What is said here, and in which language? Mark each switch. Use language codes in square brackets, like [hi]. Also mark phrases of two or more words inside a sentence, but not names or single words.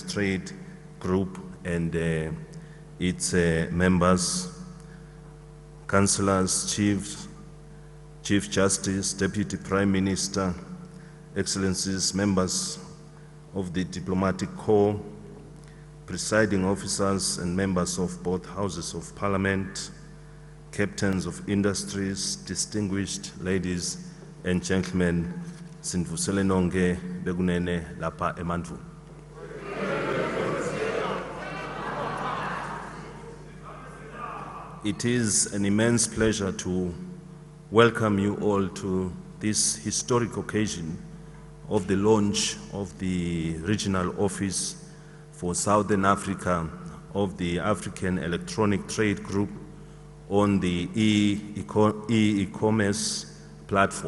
[en] Trade Group and its members, councillors, Chief Justice, Deputy Prime Minister, Excellencies, members of the Diplomatic Corps, presiding officers and members of both Houses of Parliament, captains of industries, distinguished ladies and gentlemen, [ss] sinvusele nonke bekunene lapha eMandvuni. [en] It is an immense pleasure to welcome you all to this historic occasion of the launch of the regional office for Southern Africa of the African Electronic Trade Group on the e-commerce platform.